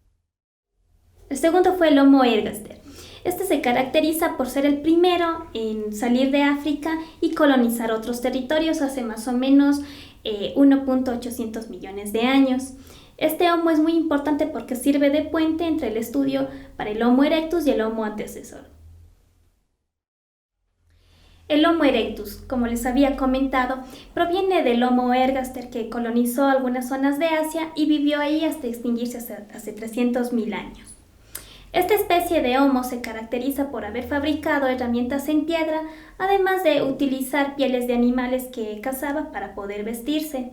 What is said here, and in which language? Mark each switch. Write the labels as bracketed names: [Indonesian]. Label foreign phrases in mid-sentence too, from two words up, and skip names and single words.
[Spanish] El segundo fue el Homo ergaster. Este se caracteriza por ser el primero en salir de África y colonizar otros territorios hace más o menos 1.800 millones de años. Este Homo es muy importante porque sirve de puente entre el estudio para el Homo erectus y el Homo antecesor. El Homo erectus, como les había comentado, proviene del Homo ergaster que colonizó algunas zonas de Asia y vivió ahí hasta extinguirse hace 300.000 años. Esta especie de Homo se caracteriza por haber fabricado herramientas en piedra, además de utilizar pieles de animales que cazaba para poder vestirse.